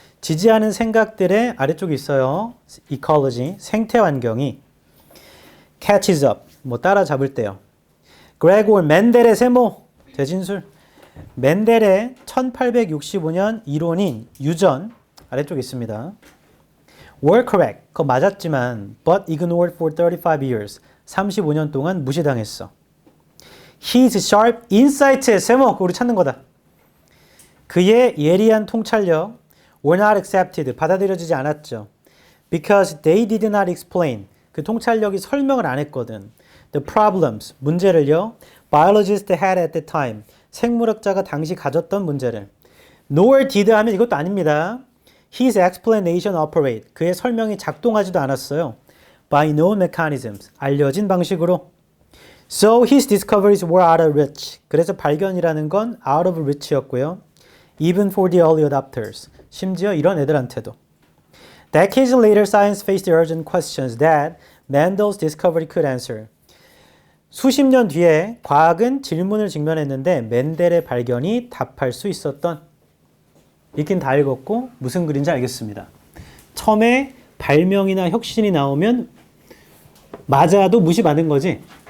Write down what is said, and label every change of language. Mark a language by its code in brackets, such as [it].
[ko] 지지하는 생각들의 아래쪽에 있어요. ecology. 생태 환경이 [en] catches up. [ko] 뭐 따라잡을 때요. 그레고르 멘델의 세모. 대진술. 멘델의 1865년 이론인 유전 아래쪽에 있습니다. [en] Were correct. [ko] 그거 맞았지만 [en] but ignored for 35 years. [ko] 35년 동안 무시당했어. [en] His sharp insight의 세모. [ko] 우리 찾는 거다. 그의 예리한 통찰력 [en] were not accepted. [ko] 받아들여지지 않았죠. [en] Because they did not explain. [ko] 그 통찰력이 설명을 안 했거든. [en] The problems. [ko] 문제를요. [en] Biologists had at the time. [ko] 생물학자가 당시 가졌던 문제를. [en] Nor did [ko] 하면 이것도 아닙니다. [en] His explanation operate. [ko] 그의 설명이 작동하지도 않았어요. [en] By known mechanisms. [ko] 알려진 방식으로. [en] So his discoveries were out of reach. [ko] 그래서 발견이라는 건 [en] out of reach [ko] 였고요. [en] Even for the early adopters. [ko] 심지어 이런 애들한테도. [en] Decades later, science faced the urgent questions that Mendel's discovery could answer. [ko] 수십 년 뒤에 과학은 질문을 직면했는데 멘델의 발견이 답할 수 있었던. 읽긴 다 읽었고 무슨 글인지 알겠습니다. 처음에 발명이나 혁신이 나오면 맞아도 무시받은 거지.